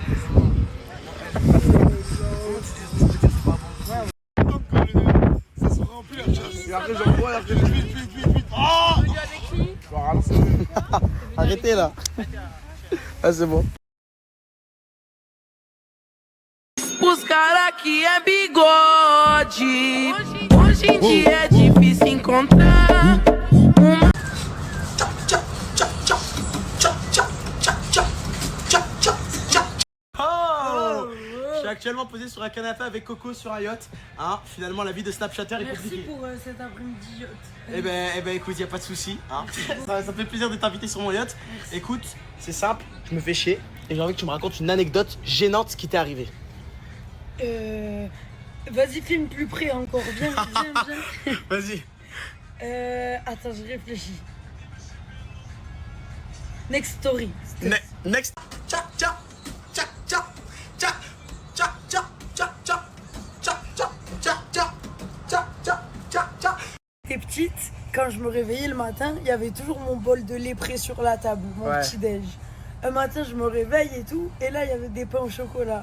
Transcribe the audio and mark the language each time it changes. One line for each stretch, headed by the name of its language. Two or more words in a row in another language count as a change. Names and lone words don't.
French: Ça se remplit la chasse. Et après j'en bois, après vite. Oh je vais ralentir. Arrêtez là. Ah c'est bon.
Portuguese: Os cara que é bigode. Hoje em dia é difícil encontrar uma.
French: Oh je suis actuellement posé sur un canapé avec Coco sur un yacht. Hein, finalement la vie de Snapchatter est Merci compliquée. pour cet après-midi yacht. Eh ben écoute, y a pas de souci. Hein. Ça fait plaisir de t'inviter sur mon yacht. Écoute, c'est simple, je me fais chier et j'ai envie que tu me racontes une anecdote gênante qui t'est arrivée. Vas-y, filme plus près encore. Viens. Vas-y. Attends, je réfléchis.
English: Next story.
French: Next. T'es petite, quand je me réveillais le matin, il y avait toujours mon bol de lait prêt sur la table, mon Ouais. petit déj. Un matin, je me réveille et tout, et là, il y avait des pains au chocolat.